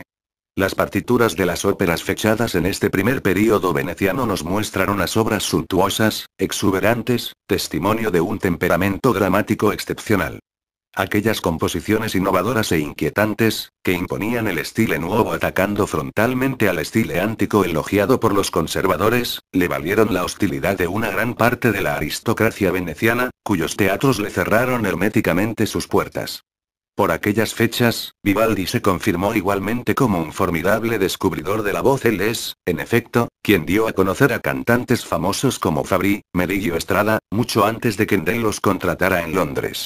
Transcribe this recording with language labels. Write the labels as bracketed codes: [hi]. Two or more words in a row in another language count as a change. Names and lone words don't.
[es] Las partituras de las óperas fechadas en este primer período veneciano nos muestran unas obras suntuosas, exuberantes, testimonio de un temperamento dramático excepcional. Aquellas composiciones innovadoras e inquietantes, que imponían el stile nuevo atacando frontalmente al [it] stile antico [es] elogiado por los conservadores, le valieron la hostilidad de una gran parte de la aristocracia veneciana, cuyos teatros le cerraron herméticamente sus puertas. Por aquellas fechas, Vivaldi se confirmó igualmente como un formidable descubridor de la voz. Él es, en efecto, quien dio a conocer a cantantes famosos como Fabri, Merillo Estrada, mucho antes de que Handel los contratara en Londres.